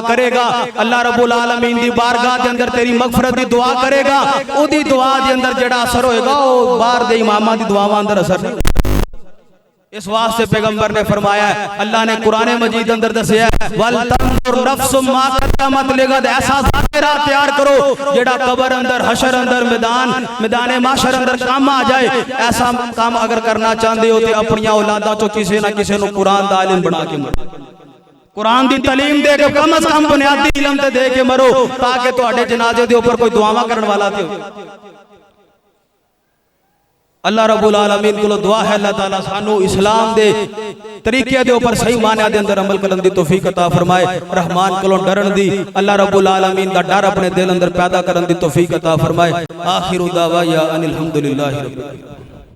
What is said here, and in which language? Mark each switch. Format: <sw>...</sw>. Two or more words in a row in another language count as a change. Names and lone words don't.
<pa>کرے گا اللہ رب العالمین دی بارگاہ دے اندر تیری مغفرت دی دعا کرے گا او دی دعا دے اندر جڑا اثر ہوئے گا او بار دے امامہ دی دعاواں اندر اثر نہیں اس واسطے پیغمبر نے فرمایا ہے اللہ نے قرآن مجید اندر دسیا ہے</pa> <ar>وَلْتَنْظُرْ نَفْسٌ مَا قَدَّمَتْ لِغَدٍ</ar> <pa>ایسا ذاکرہ تیار کرو جڑا قبر اندر حشر اندر میدان معاشر اندر کام آ جائے</pa> <ur>ایسا کام اگر کرنا چاہتے ہو تو</ur> <pa>اپنی اولاداں چو کسی نہ کسی نو قرآن دا علم بنا کے مرو قرآن دی تعلیم دے کے کم از کم بنیادی علم تے دے کے مرو تاکہ تواڈے جنازے دے اوپر کوئی دعاواں کرن والا تے اللہ رب العالمین کو دعا ہے اللہ تعالیٰ سانو اسلام دے طریقے دے اوپر صحیح معنی دے اندر عمل کرن دی توفیق عطا فرمائے رحمان کو ڈرن دی اللہ رب العالمین دا ڈر اپنے دل اندر پیدا کرن دی توفیق عطا فرمائے</pa> <ar>آخر دعوایا ان الحمدللہ رب العالمین</ar>